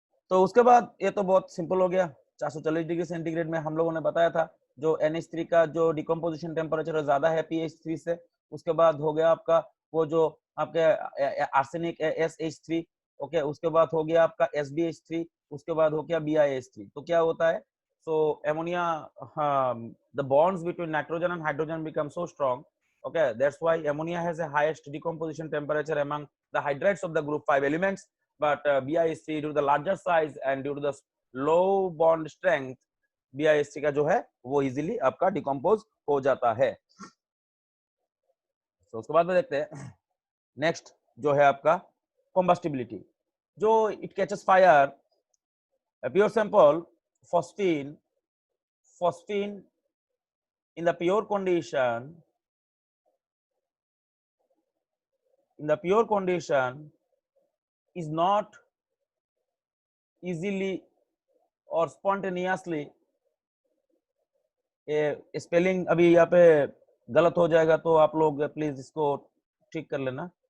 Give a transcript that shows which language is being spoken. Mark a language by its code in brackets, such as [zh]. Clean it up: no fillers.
[hi] तो उसके बाद ये तो बहुत सिंपल हो गया। 440 डिग्री सेंटीग्रेड में हम लोगों ने बताया था जो NH3 का जो डिकम्पोजिशन टेम्परेचर ज्यादा है pH3 से। उसके बाद हो गया आपका वो जो आपके आर्सेनिक SH3। ओके, उसके बाद हो गया आपका SbH3, उसके बाद हो गया BiH3। तो क्या होता है, [en] So ammonia, the bonds between nitrogen and hydrogen become so strong. Okay, that's why ammonia has a highest decomposition temperature among the hydrides of the group 5 elements. But BiH3 due to the larger size and due to the low bond strength, BiH3 [hi] का जो है वो [en] easily [hi] आपका [en] decompose [hi] हो जाता है। तो उसके बाद में देखते हैं नेक्स्ट जो है आपका combustibility। [en] जो it catches fire, a pure sample phosphine in the pure condition is not easily or spontaneously, [hi] spelling अभी यहाँ पे गलत हो जाएगा तो आप लोग प्लीज इसको ठीक कर लेना।